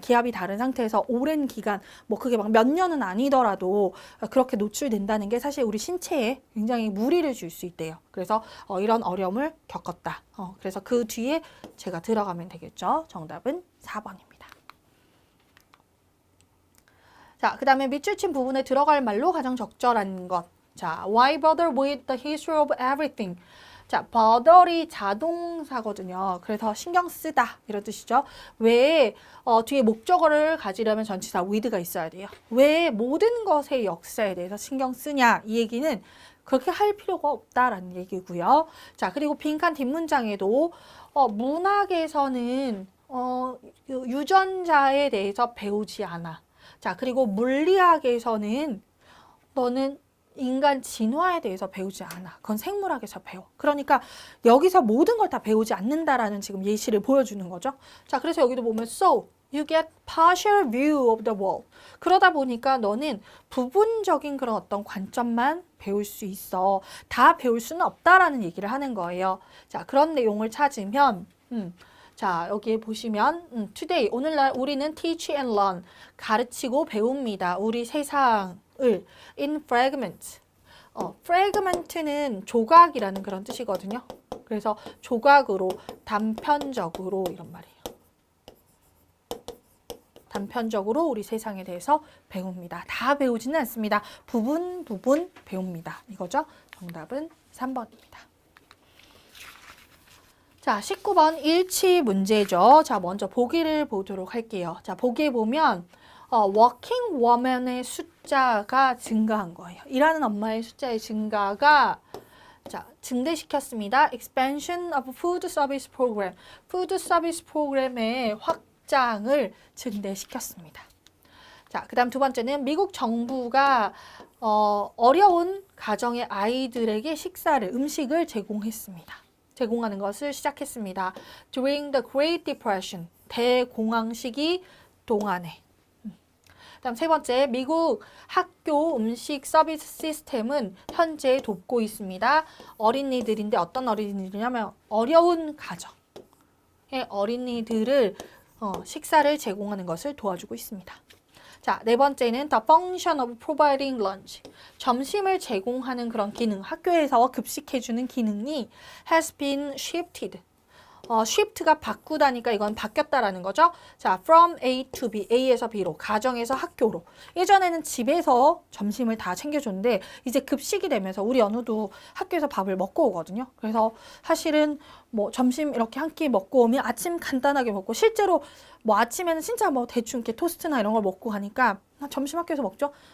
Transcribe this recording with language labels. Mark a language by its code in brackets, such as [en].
[ko] 기압이 다른 상태에서 오랜 기간, 뭐 그게 막 몇 년은 아니더라도 그렇게 노출된다는 게 사실 우리 신체에 굉장히 무리를 줄 수 있대요. 그래서 이런 어려움을 겪었다. 그래서 그 뒤에 제가 들어가면 되겠죠. 정답은 4번입니다. 자, 그 다음에 밑줄 친 부분에 들어갈 말로 가장 적절한 것. 자, [en] why bother with the history of everything? [ko] 자, bother이 자동사거든요. 그래서 신경 쓰다 이런 뜻이죠. 왜 뒤에 목적어를 가지려면 전치사 with가 있어야 돼요. 왜 모든 것의 역사에 대해서 신경 쓰냐 이 얘기는 그렇게 할 필요가 없다라는 얘기고요. 자, 그리고 빈칸 뒷문장에도 문학에서는 유전자에 대해서 배우지 않아. 자, 그리고 물리학에서는 너는 인간 진화에 대해서 배우지 않아. 그건 생물학에서 배워. 그러니까 여기서 모든 걸 다 배우지 않는다라는 지금 예시를 보여주는 거죠. 자, 그래서 여기도 보면 [en] so you get partial view of the world. [ko] 그러다 보니까 너는 부분적인 그런 어떤 관점만 배울 수 있어. 다 배울 수는 없다라는 얘기를 하는 거예요. 자, 그런 내용을 찾으면 자, 여기에 보시면 today, 오늘날 우리는 [en] teach and learn, [ko] 가르치고 배웁니다. 우리 세상을 [en] in fragments. [ko] fragment는 조각이라는 그런 뜻이거든요. 그래서 조각으로, 단편적으로 이런 말이에요. 단편적으로 우리 세상에 대해서 배웁니다. 다 배우지는 않습니다. 부분 배웁니다. 이거죠? 정답은 3번입니다. 자, 19번 일치 문제죠. 자, 먼저 보기를 보도록 할게요. 자, 보기에 보면 working woman의 숫자가 증가한 거예요. 일하는 엄마의 숫자의 증가가 자, 증대시켰습니다. [en] expansion of food service program. [ko] food service 프로그램의 확장을 증대시켰습니다. 자, 그다음 두 번째는 미국 정부가 어려운 가정의 아이들에게 음식을 제공하는 것을 시작했습니다. [en] During the Great Depression, [ko] 대공황 시기 동안에. 그다음 세 번째, 미국 학교 음식 서비스 시스템은 현재 돕고 있습니다. 어린이들인데 어떤 어린이들이냐면 어려운 가정의 어린이들을 식사를 제공하는 것을 도와주고 있습니다. 자, 네 번째는 [en] the function of providing lunch. [ko] 점심을 제공하는 그런 기능, 학교에서 급식해주는 기능이 [en] has been shifted. [ko] shift가 바꾸다니까 이건 바뀌었다라는 거죠. 자, [en] from A to B, [ko] A에서 B로, 가정에서 학교로. 예전에는 집에서 점심을 다 챙겨줬는데 이제 급식이 되면서 우리 연우도 학교에서 밥을 먹고 오거든요. 그래서 사실은 뭐 점심 이렇게 한 끼 먹고 오면 아침 간단하게 먹고 실제로 뭐 아침에는 진짜 뭐 대충 이렇게 토스트나 이런 걸 먹고 가니까 점심 학교에서 먹죠.